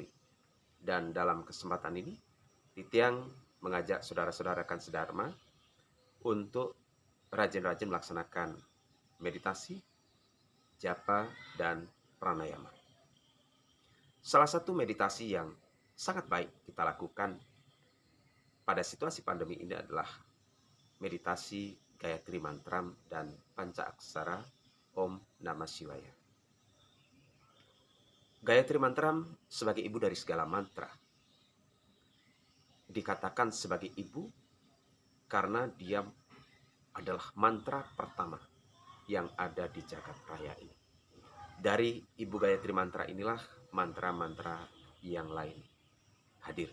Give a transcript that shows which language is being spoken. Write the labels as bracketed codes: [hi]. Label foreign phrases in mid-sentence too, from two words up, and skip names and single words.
[id] Dan dalam kesempatan ini, Titiang mengajak saudara-saudara rekan sedharma untuk rajin-rajin melaksanakan meditasi, japa, dan pranayama. Salah satu meditasi yang sangat baik kita lakukan pada situasi pandemi ini adalah meditasi Gayatri Mantram dan Panca Aksara [sa] Om Namah Shivaya. [id] Gayatri Mantram sebagai ibu dari segala mantra. Dikatakan sebagai ibu karena dia adalah mantra pertama yang ada di jagat raya ini. Dari Ibu Gayatri Mantra inilah mantra-mantra yang lain hadir.